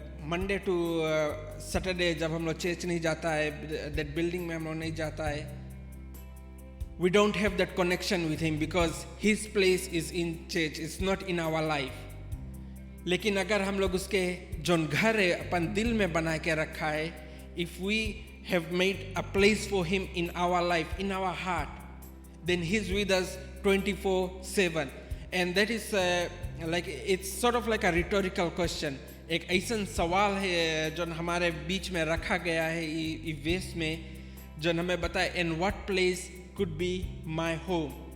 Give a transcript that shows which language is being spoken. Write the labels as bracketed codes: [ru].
[hi] Monday to Saturday जब हम लोग चर्च नहीं जाता है, दैट बिल्डिंग में हम लोग नहीं जाता है, [en] we don't have that connection with him because his place is in church, it's not in our life. [hi] लेकिन अगर हम लोग उसके जो घर है अपन दिल में बना के रखा है, [en] if we have made a place for him in our life, in our heart, then he's with us 24/7. And that is like, it's sort of like a rhetorical question. [hi] एक ऐसा सवाल है जो हमारे बीच में रखा गया है इस वेस में, जो हमें बताए, [en] in what place could be my home?